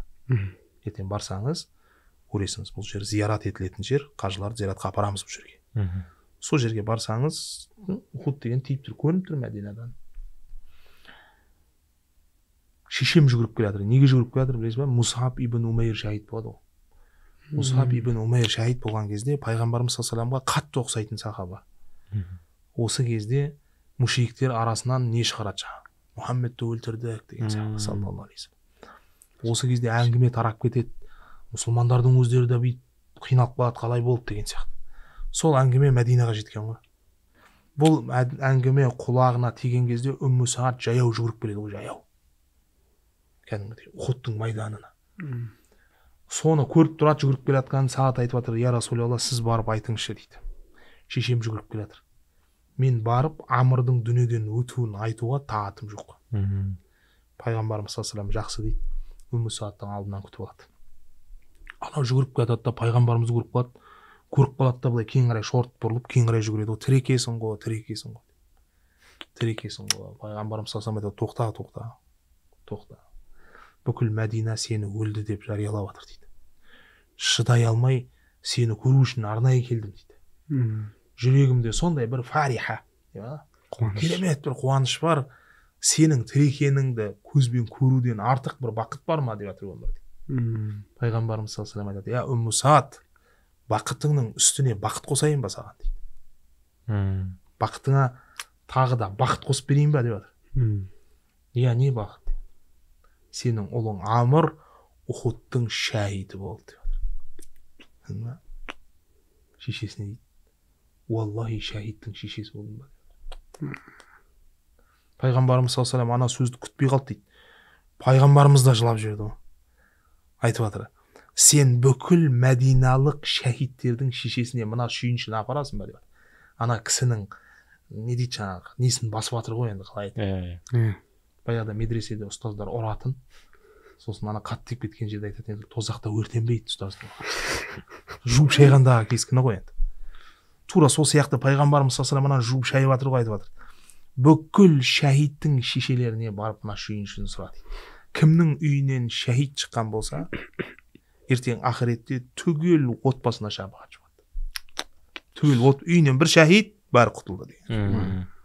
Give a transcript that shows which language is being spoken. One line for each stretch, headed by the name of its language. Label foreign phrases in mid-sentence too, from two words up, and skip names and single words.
Kazakh: Ертең барсаңыз, көресіңіз, бұл жер зиярат етілетін жер, қажыларды зияратқа апарамыз бұл жерге. сол жерге барсаңыз Ухуд деген тиіп тұр, көрініп тұр Мәдинадан. Шешем жүгіріп келе жатыр. Неге жүгіріп келе жатыр білесіз ба? Мусаб ибн Умайр шахид болады ғой. Мусаб ибн Умайр шахид болған кезде пайғамбарымыз
Arabic: صلى الله عليه وسلم
Kazakh: қатты ұқсайтын сахаба. Осы кезде мушриктер арасынан не шығарады жаңағы? Мұхаммедті өлтірдік деген сияқты
Arabic: صلى الله عليه وسلم.
Kazakh: Осы кезде әңгіме тарап кетеді. Мұсылмандардың өздері де бүйтіп қиналып қалады, қалай болды деген сияқты. Сол әңгіме Мәдинаға жеткен ғой. Бұл әңгіме құлағына тиген кезде Умму Саад жаяу жүгіріп келеді ғой, жаяу. Кәдімгідей Ухудтың майданына. Соны көріп тұрады, жүгіріп келе жатқанын Саад айтып жатыр:
Arabic: "يا رسول الله,
Kazakh: сіз барып айтыңызшы" дейді. Шешем жүгіріп келе жатыр. Мен барып Амрдың дүниеден өтуін айтуға тағатым жоқ. Пайғамбарымыз
Arabic: صلى الله عليه وسلم
Kazakh: жақсы дейді. Умму Саадтың алдынан күтіп алады. Анау жүгіріп келе жатады да пайғамбарымызды көріп қалады. Көріп қалады да былай кейін қарай шорт бұрылып кейін қарай жүгіреді. Ол тірі екенсің ғой, тірі екенсің ғой. Тірі екенсің ғой. Пайғамбарымыз
Arabic: صلى الله عليه وسلم
Kazakh: айтады: тоқта. Бүкіл Мәдина сені өлді деп жариялап жатыр дейді. Шыдай алмай сені көру үшін арнайы келдім дейді. Жүрегімде сондай бір фариха, керемет бір қуаныш бар. Сенің тірі екеніңді көзбен көруден артық бір бақыт бар ма деп жатыр өмірде. Пайғамбарымыз
Arabic: صلى الله عليه وسلم
Kazakh: айтады: "Я Умму Саад, бақытыңның үстіне бақыт қосайын ба саған" дейді. Бақытыңа тағы да бақыт қосып берейін ба деп жатыр. "Иә, не бақыт? Сенің ұлың Амр Ухудтың шәһиді болды" деп жатыр. Шешесіне дейді: "Уаллахи шәһидтің шешесі болдым ба?" Пайғамбарымыз
Arabic: صلى الله عليه وسلم
Kazakh: ана сөзді күтпей қалды дейді. Пайғамбарымыз да жылап жіберді ғой. Айтып жатыр: "Сен бүкіл мәдиналық шәһидтердің шешесіне мына сүйіншіні апарасың ба" деп. Ана кісінің не дейді жаңағы, несін басып жатыр ғой енді, қалай айтады. Баяғыда медреседе ұстаздар ұратын. Сосын ана қатты тиіп кеткен жерде айтады: "Енді тозақта өртенбейді ұстаздың." Жуып шайғандағы кескіні ғой енді. Тура сол сияқты пайғамбарымыз
Arabic: صلى الله عليه وسلم
Kazakh: ана жуып шайып жатыр ғой, айтып жатыр: "Бүкіл шәһидтің шешелеріне барып мына сүйіншіні сұра" дейді. Кімнің үйінен шәһид шыққан болса, ертең ақыретте түгел отбасына шапағат шығады. Түгел үйінен бір шәһид бәрі құтылды деген.